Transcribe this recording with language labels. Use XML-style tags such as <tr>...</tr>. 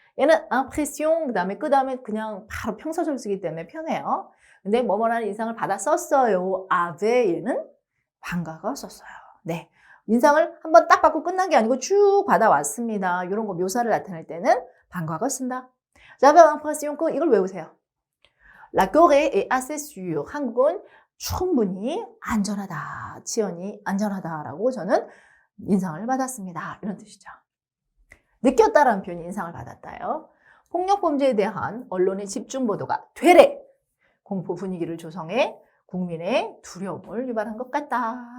<ko>얘는 impression 그 다음에 그냥 바로 평서절 쓰기 때문에 편해요. 근데 뭐뭐라는 인상을 받았었어요. avait 얘는 반가가 썼어요. 네, 인상을 한번 딱 받고 끝난 게 아니고 쭉 받아왔습니다. 이런 거 묘사를 나타낼 때는 반가가 쓴다.</ko> <fr>j'avais l'impression que</fr> <ko>이걸 외우세요.</ko> <fr>La Corée est assez sûre.</fr> <ko>한국은 충분히 안전하다. 치안이 안전하다라고 저는 인상을 받았습니다. 이런 뜻이죠. 느꼈다라는 표현이 인상을 받았다요. 폭력범죄에 대한 언론의 집중 보도가 되레 공포 분위기를 조성해 국민의 두려움을 유발한 것 같다.</ko>